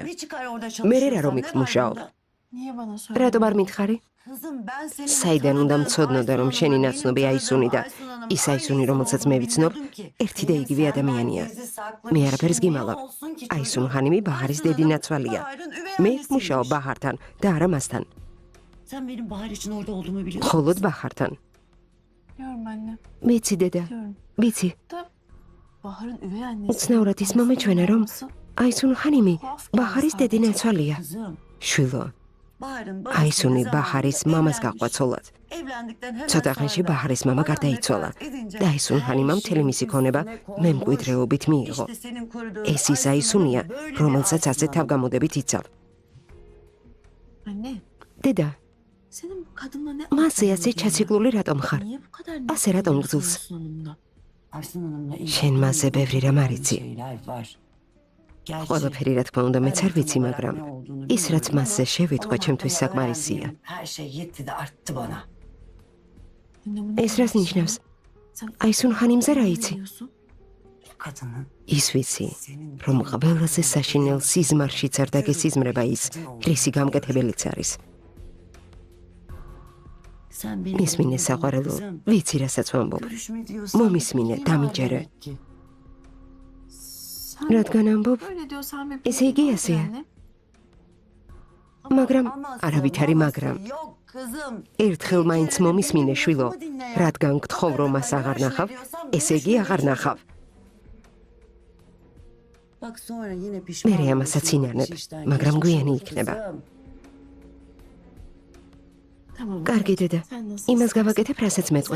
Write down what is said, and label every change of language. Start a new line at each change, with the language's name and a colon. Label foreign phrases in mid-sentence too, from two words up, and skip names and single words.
Georgian: მე რა რომ იქ მუშაობ? რატომ არ მითხარი? საიდან უნდა მცოდნოდა, რომ შენი ნაცნობი აისუნი და ის აისუნი, რომელსაც მე ვიცნობ, ერთი და იგივე ადამიანია. მე არაფერს გიმალავ. აისუნ ხანიმი ბაჰარის დედი ნაცვალია. მე იქ მუშაობ ბაჰართან და არა მასთან.
Turkish: Sen benim Bahar için orada olduğumu biliyorsun.
Georgian: მხოლოდ ბაჰართან.
Turkish: Biliyorum anne.
Georgian: ვიცი დედა,
Turkish: Biliyorum.
Georgian: ვიცი.
Turkish: Da Bahar'ın üvey annesi.
Georgian: უცნაურად ის მომეჩვენა, რომ აისუნ ხანიმი ბაჰარის დედი ნაცვალია.
Turkish: Kızım,
Georgian: შვილო,
Turkish: Bahar'ın
Georgian: აისუნი ბაჰარის მამას გაყვაცოლად.
Turkish: Evlendikten hemen
Georgian: ცოტა ხანში
Turkish: sonra
Georgian: ბაჰარის მამა Bahar გარდაიცვალა
Turkish: vefat edince
Georgian: და აისუნ ხანიმამ მთელი მისი ქონება მემკვიდრეობით მიიღო.
Turkish: işte senin koruduğun
Georgian: ეს ის აისუნია,
Turkish: böyle bir
Georgian: რომელსაც ასე
Turkish: Aysun'un
Georgian: თავგამოდებით იცავ.
Turkish: Anne,
Georgian: დედა,
Turkish: senin bu kadınla ne
Georgian: მასზე
Turkish: alakan
Georgian: ასე
Turkish: var ya?
Georgian: ჩაციკლული რატომ xარ?
Turkish: Niye bu kadar
Georgian: ასე რატომ გძულს?
Turkish: Aysun Hanım'la? Aysun Hanım'la ilgili
Georgian: შენ მასზე ბევრი რამ არ იცი.
Turkish: şeyler var. Gerçi
Georgian: ყველაფერი რა თქმა უნდა მეც არ ვიცი, მაგრამ ის რაც მასზე შევიტყვე ჩემთვის საკმარისია.
Turkish: Her şey yetti de arttı bana. Anne, bu ne
Georgian: ეს რას
Turkish: demek
Georgian: ნიშნავს?
Turkish: ya? Sen
Georgian: აისუნ ხანიმზე რა იცი?
Turkish: biliyorsun? Kadının
Georgian: ის ვიცი, რომ ყველაზე საშინელ სიზმარში წარდაგე სიზმრება ის, რისი გამკეთებელიც არის.
Turkish: sen benim
Georgian: მისმინე საყვარელო, ვიცი რასაც ვამბობ.
Turkish: görüşme diyorsan
Georgian: მომისმინე,
Turkish: kim
Georgian: დამიჯერე.
Turkish: demek ki? Sen
Georgian: რადგან ამბობ,
Turkish: böyle diyorsan ve
Georgian: ესე იგი ასეა.
Turkish: anne.
Georgian: მაგრამ
Turkish: Aması,
Georgian: არავით არის
Turkish: maması
Georgian: მაგრამ.
Turkish: yok kızım.
Georgian: ერთხელ მაინც მომისმინე შვილო, რადგან გთხოვ რომ მას აღარ ნახავ, ესე იგი აღარ ნახავ. მერე ამასაც ინანებ, მაგრამ გვიანი იქნება. კარგი დედა, იმას გავაკეთებ, რასაც მეწყვეტ.